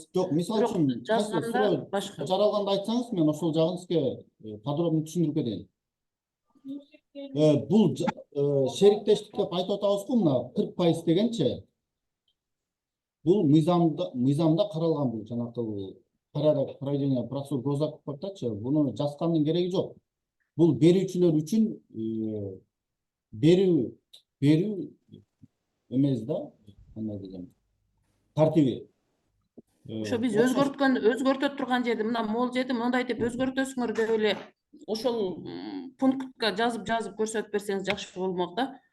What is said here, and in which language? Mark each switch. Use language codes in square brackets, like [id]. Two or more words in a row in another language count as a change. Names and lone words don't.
[ky] Жок, мисалы үчүн жазганда башка. жаралганда айтсаңыз, мен ошол жагын сизге подробно түшүндүрүп кетейин. Бул шериктештик деп айтып атабызбы, мына 40% дегенчи. Бул мыйзамда каралган, бул жанакы [ru] порядок проведения процедур госзакупок [ky] деп атачы. Буну жазгандын кереги жок. Бул берүүчүлөр үчүн берүү эмес да, кандай дегем, тартиби. Ошо биз өзгөртө турган жерде мына могул жерде мындай деп өзгөртөсүңөр деп эле ошол пунктка жазып көрсөтүп берсеңиз жакшы болмок да.